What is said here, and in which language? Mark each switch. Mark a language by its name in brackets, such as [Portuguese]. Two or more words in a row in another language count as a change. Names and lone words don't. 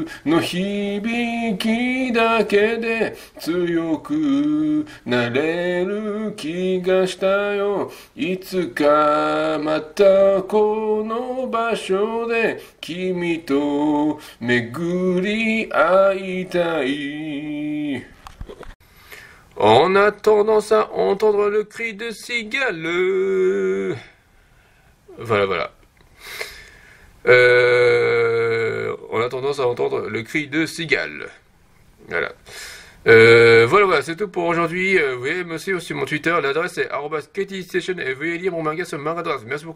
[Japanese] の響きだけで強くなれる気がしたよいつかまたこの場所で君と巡り会いたい [French] On a tendance à entendre le cri de cigale. Voilà, voilà. On a tendance à entendre le cri de cigale. Voilà. Voilà, c'est tout pour aujourd'hui. Vous voyez me suivre sur mon Twitter, l'adresse est @KTStation et veuillez lire mon manga sur Mangadras.